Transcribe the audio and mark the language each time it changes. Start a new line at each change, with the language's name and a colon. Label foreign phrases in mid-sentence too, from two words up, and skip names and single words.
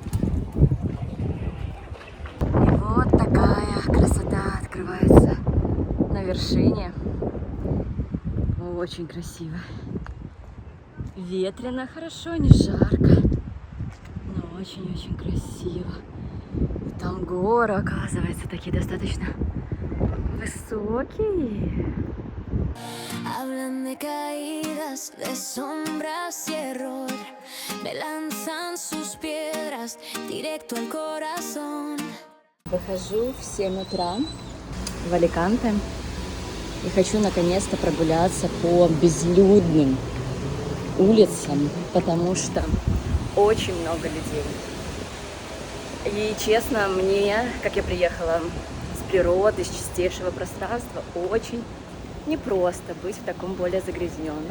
Russian: И вот такая красота открывается на вершине. Очень красиво. Ветрено, хорошо, не жарко, но очень-очень красиво. И там горы, оказывается, такие достаточно высокие.
Spanish: Hablan de caídas, de sombras y error, me lanzan sus piedras directo al corazón.
Russian: Выхожу в 7 утра в Аликанте и хочу наконец-то прогуляться по безлюдным улицам, потому что очень много людей. И честно, мне, как я приехала с природы, с чистейшего пространства, очень непросто быть в таком более загрязненном.